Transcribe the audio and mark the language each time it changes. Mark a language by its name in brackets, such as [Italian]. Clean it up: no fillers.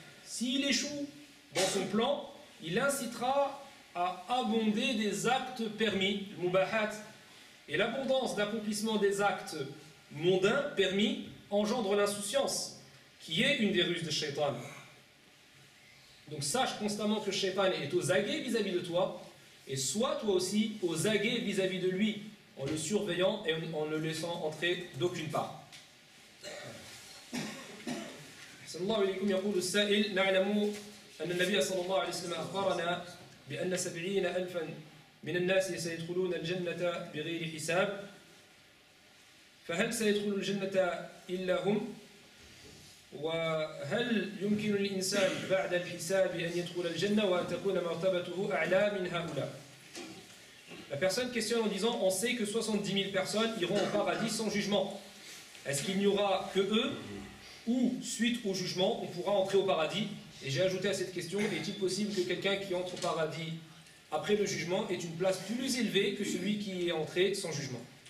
[French] S'il échoue dans son plan, il incitera à abonder des actes permis, le mubahat, et l'abondance d'accomplissement des actes mondains permis engendre l'insouciance, qui est une des ruses de Shaitan. Donc sache constamment que Shaitan est aux aguets vis-à-vis de toi, et sois toi aussi aux aguets vis-à-vis de lui, en le surveillant et en ne le laissant entrer d'aucune part. [Arabic] Sallallahu alayhi يقول السائل نعلم أن النبي صلى الله عليه وسلم أخبرنا بأن 70,000 من الناس سيدخلون الجنة بغير حساب فهل سيدخل الجنة إلا هم؟ وهل يمكن للإنسان بعد الحساب أن يدخل الجنة وأن تكون مرتبته أعلى من هؤلاء؟ [French] La personne questionne en disant, on sait que 70 000 personnes iront au paradis sans jugement. Est-ce qu'il n'y aura que eux ou, suite au jugement, on pourra entrer au paradis? Et j'ai ajouté à cette question, est-il possible que quelqu'un qui entre au paradis après le jugement ait une place plus élevée que celui qui est entré sans jugement?